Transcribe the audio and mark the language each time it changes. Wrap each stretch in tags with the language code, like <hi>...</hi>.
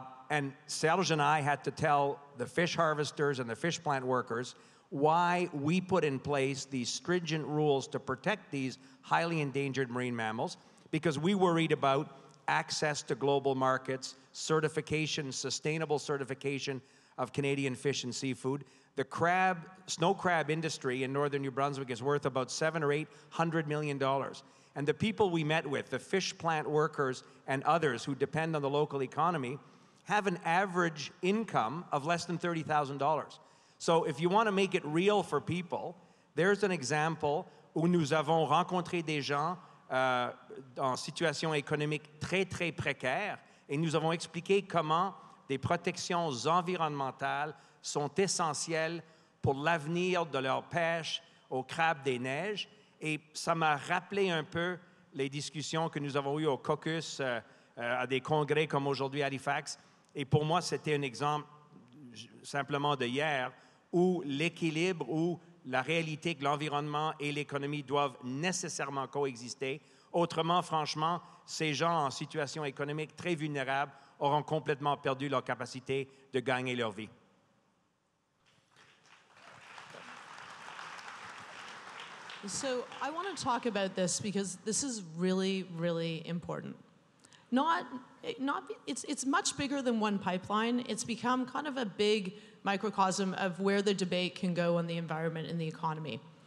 <en>And Serge and I had to tell the fish harvesters and the fish plant workers why we put in place these stringent rules to protect these highly endangered marine mammals, because we worried about access to global markets, certification, sustainable certification of Canadian fish and seafood. The snow crab industry in northern New Brunswick is worth about $700 or $800 million. And the people we met with, the fish plant workers and others who depend on the local economy, have an average income of less than $30,000. So if you want to make it real for people, there's an example</en> <fr>où nous avons rencontré des gens en situation économique très, très précaire, et nous avons expliqué comment des protections environnementales sont essentielles pour l'avenir de leur pêche au crabe des neiges. Et ça m'a rappelé un peu les discussions que nous avons eues au caucus, à des congrès comme aujourd'hui à Halifax. Et pour moi, c'était un exemple simplement de hier où l'équilibre, où la réalité que l'environnement et l'économie doivent nécessairement coexister. Autrement, franchement, ces gens en situation économique très vulnérable auront complètement perdu leur capacité de gagner leur vie.</fr> <en>So I want to talk about this because this is really, really important. It's much bigger than one pipeline. It's become kind of a big microcosm of where the debate can go on the environment and the economy.</en>